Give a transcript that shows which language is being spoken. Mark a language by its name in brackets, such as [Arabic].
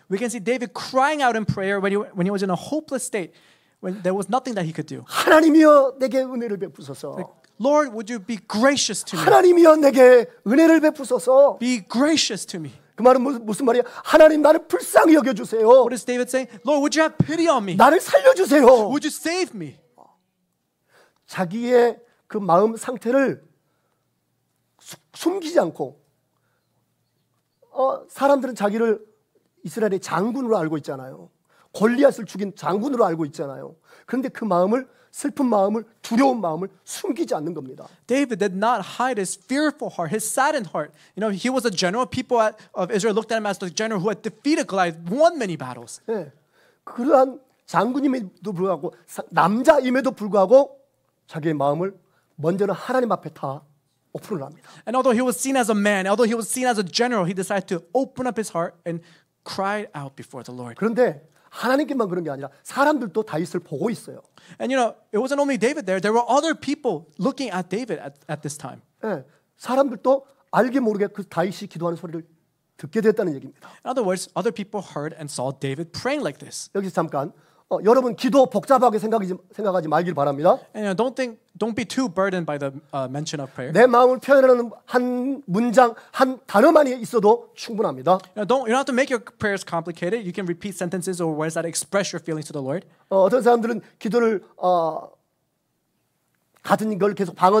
[English] We can see David crying out in prayer when he was in a hopeless state, when there was nothing that he could do. [Korean] 하나님이여 내게 은혜를 베푸소서. [English] Lord, would you be gracious to me? [Korean] 하나님이여 내게 은혜를 베푸소서. [English] Be gracious to me. [Korean] 그 말은 무슨 말이야? 하나님 나를 불쌍히 여겨주세요. [English] What is David saying? Lord, would you have pity on me? [Korean] 나를 살려주세요. [English] Would you save me? [Korean] 자기의 그 마음 상태를 숨기지 않고 사람들은 자기를 이스라엘의 장군으로 알고 있잖아요. 골리앗을 죽인 장군으로 알고 있잖아요. 그런데 그 마음을 슬픈 마음을 두려운 마음을 숨기지 않는 겁니다. [English] David did not hide his fearful heart, his saddened heart. You know, he was a general. People of Israel looked at him as the general who had defeated Goliath, won many battles. [Korean] 네. 그러한 장군임에도 불구하고 남자임에도 불구하고 자기의 마음을 먼저는 하나님 앞에 다 오픈을 합니다. [English] And although he was seen as a man, although he was seen as a general, he decided to open up his heart and cried out before the Lord. [Korean] 그런데 하나님께만 그런 게 아니라 사람들도 다윗을 보고 있어요. [English] And you know, it wasn't only David there. There were other people looking at David at this time. [Korean] 네. 사람들도 알게 모르게 그 다윗이 기도하는 소리를 듣게 됐다는 얘기입니다. [English] In other words, other people heard and saw David praying like this. [Korean] 여기서 잠깐 여러분 기도 복잡하게 생각하지 말길 바랍니다. [English] And you know, don't be too burdened by the mention of prayer. [Korean] 내 마음을 표현하는 한 문장, 한 단어만이 있어도 충분합니다. [English] You don't have to make your prayers complicated. You can repeat sentences or words that express your feelings to the Lord. [Korean] 어떤 사람들은 기도를 같은 걸 계속